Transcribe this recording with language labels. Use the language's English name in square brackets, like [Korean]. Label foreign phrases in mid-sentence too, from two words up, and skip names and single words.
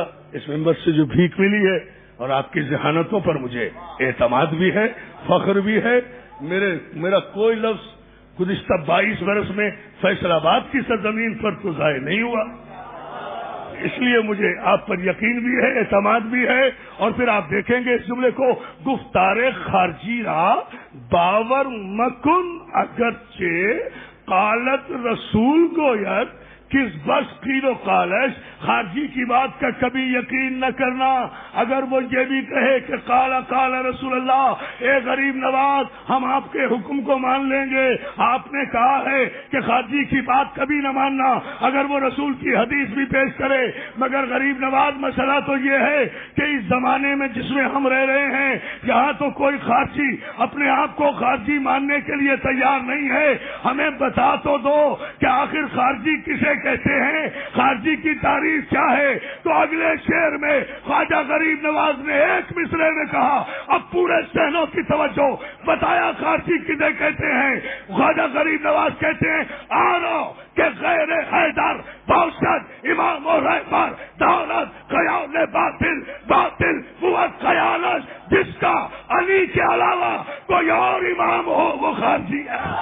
[Urdu] اس ممبر سے جو بھیک ملی ہے اور آپ کی ذہانتوں پر مجھے اعتماد بھی ہے, فخر بھی ہے. میرا کوئی لفظ گزشتہ 22 برس میں فیصل آباد کی سرزمین پر تو ضائع نہیں ہوا, اس لیے مجھے آپ پر یقین بھی ہے, اعتماد بھی ہے. اور پھر آپ دیکھیں گے اس جملے کو, [Persian] گفتار خارجی را باور مکن اگرچہ قالت رسول گوید کس بس قیل و قالش, [Urdu] خارجی کی بات کا کبھی یقین نہ کرنا. اگر وہ یہ بھی کہے کہ [Arabic] قال قال رسول اللہ, [Urdu] اے غریب نواز ہم آپ کے حکم کو مان لیں گے, آپ نے کہا ہے کہ خارجی کی بات کبھی نہ ماننا اگر وہ رسول کی حدیث بھی پیش کرے. مگر غریب نواز مسئلہ تو یہ ہے کہ اس زمانے میں جس میں ہم رہ رہے ہیں, یہاں تو کوئی خارجی اپنے آپ کو خارجی ماننے کے لیے تیار نہیں ہے. ہمیں بتا تو دو کہ آخر خارجی کسے کہتے ہیں, خارجی کی تعریف کیا ہے. تو اگلے شعر میں خواجہ غریب نواز نے ایک مصرے میں کہا, اب پورے ذہنوں کی توجہ, بتایا خارجی کسے کہتے ہیں. خواجہ غریب نواز کہتے ہیں [Persian] آنو کہ غیر حیدر باشد امام و رہبر, دولت خیال باطل, باطل قوت خیالش, [Urdu] جس کا علی کے علاوہ کوئی اور امام ہو وہ خارجی ہے.